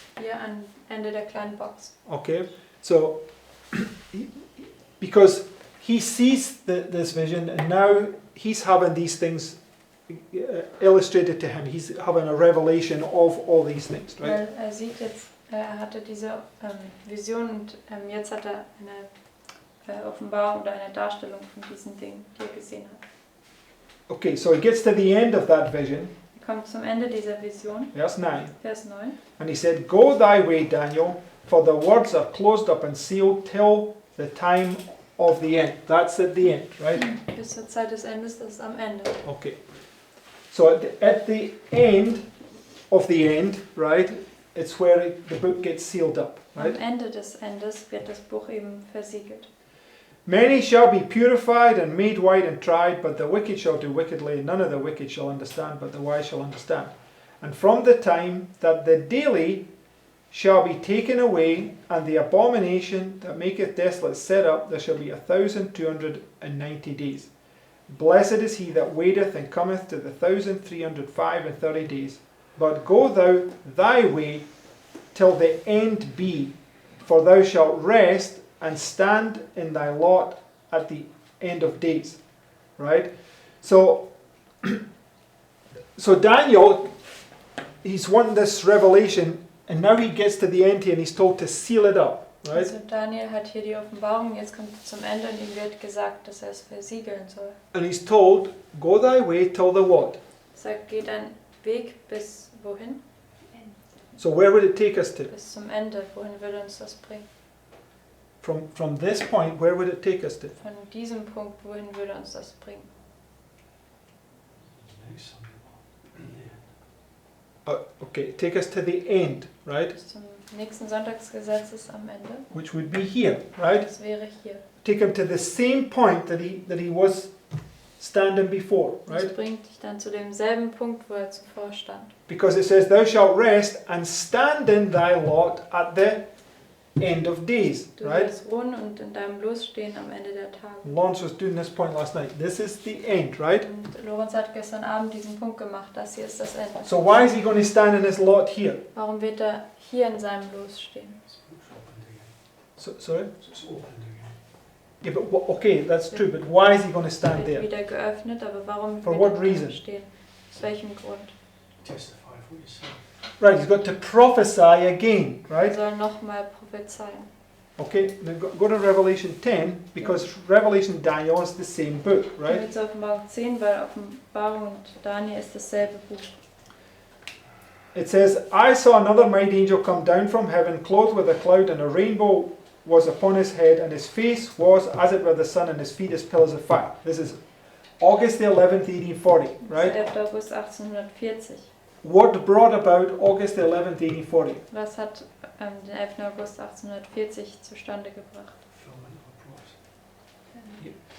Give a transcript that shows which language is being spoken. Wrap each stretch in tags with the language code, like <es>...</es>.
<de>Hier am Ende der kleinen Box.</de> <en>Okay, so because he sees this vision and now he's having these things illustrated to him. He's having a revelation of all these things, right?</en> <de>Weil er sieht jetzt, er hatte diese Vision und jetzt hat er eine Offenbarung oder eine Darstellung von diesen Dingen, die er gesehen hat.</de> <en>Okay, so he gets to the end of that vision,</en> <de>Er kommt zum Ende dieser Vision,</de> <en>verse 9,</en> <de>Vers 9.</de> <en>and he said, Go thy way, Daniel, for the words are closed up and sealed till the time of the end. That's at the end, right?</en> <de>Bis zur Zeit des Endes, das ist am Ende.</de> <en>Okay. So at the end of the end, right, it's where the book gets sealed up, right?</en> <de>Am Ende des Endes wird das Buch eben versiegelt.</de> <en>Many shall be purified and made white and tried, but the wicked shall do wickedly, and none of the wicked shall understand, but the wise shall understand. And from the time that the daily shall be taken away, and the abomination that maketh desolate set up, there shall be 1,290 days. Blessed is he that waiteth and cometh to the 1,335 days. But go thou thy way till the end be, for thou shalt rest and stand in thy lot at the end of days. Right? So, so Daniel, he's won this revelation, and now he gets to the end here and he's told to seal it up. Right?</en> <de>Also Daniel hat hier die Offenbarung, jetzt kommt es zum Ende und ihm wird gesagt, dass er es versiegeln soll.</de> <en>And he's told, go thy way till the what?</en> <de>Sagt, geh dein Weg bis wohin?</de> <en>So where would it take us to?</en> <de>Bis zum Ende. Wohin würde uns das bringen?</de> <en>From this point, where would it take us to?</en> <de>Von diesem Punkt, wohin würde uns das bringen?</de> <en>Next Sunday. Okay, take us to the end, right?</en> <de>Bis zum nächsten Sonntagsgesetz ist am Ende.</de> <en>Which would be here, right?</en> <de>Das wäre hier.</de> <en>Take him to the same point that he was standing before,</en> <de>Das</de> <en>right?</en> <de>bringt dich dann zu demselben Punkt, wo er zuvor stand.</de> <en>Because it says, thou shalt rest and stand in thy lot at the end of days,</en> <de>Du</de> <en>right?</en> <de>wirst ruhen und in deinem Los stehen am Ende der Tage.</de> <en>Lawrence was doing this point last night. This is the end, right?</en> <de>Und Lorenz hat gestern Abend diesen Punkt gemacht, das hier ist das Ende.</de> <en>So why is he going to stand in his lot here?</en> <de>Warum wird er hier in seinem Los stehen?</de> <en>It's opened again. So, sorry? It's opened again. Yeah, but okay, that's true. But why is he going to stand</en> <de>Wird</de> <en>there?</en> <de>wieder geöffnet, aber warum</de> <en>For</en> <de>wird</de> <en>what</en> <de>er</de> <en>reason?</en> <de>da stehen? Aus welchem Grund?</de> <en>Testify for yourself. Right, he's got to prophesy again,</en> <de>Er</de> <en>right?</en> <de>soll nochmal prophezeien.</de> <en>Okay, now go to Revelation 10, because Revelation and Daniel is the same book,</en> <de>Gehen wir</de> <en>right?</en> <de>jetzt Offenbarung 10, weil Offenbarung und Daniel ist dasselbe Buch.</de> <en>It says, I saw another mighty angel come down from heaven, clothed with a cloud, and a rainbow was upon his head, and his face was as it were the sun, and his feet as pillars of fire. This is August the 11th, 1840,</en> <de>Das ist</de> <en>right?</en> <de>11. August 1840.</de> <en>What brought about August the 11th, 1840?</en> <de>Was hat den 11. August 1840 zustande gebracht?</de> <en>Fulfillment of a prophecy.</en>